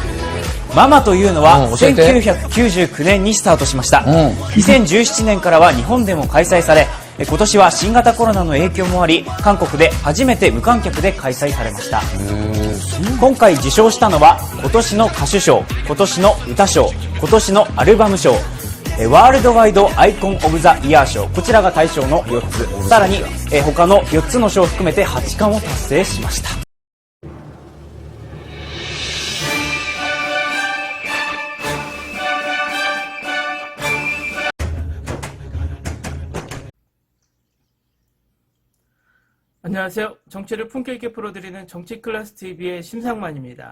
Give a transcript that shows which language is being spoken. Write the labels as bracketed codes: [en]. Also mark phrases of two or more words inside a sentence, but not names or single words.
[ja] ママというのは1999年にスタートしました。2017年からは日本でも開催され、今年は新型コロナの影響もあり、韓国で初めて無観客で開催されました。今回受賞したのは今年の歌手賞、今年の歌賞、今年のアルバム賞、ワールドワイドアイコンオブザイヤー賞、こちらが対象の4つ、さらに他の4つの賞を含めて8冠を達成しました。 [ko] 안녕하세요. 정치를 품격 있게 풀어드리는 정치클래스TV의 심상만입니다.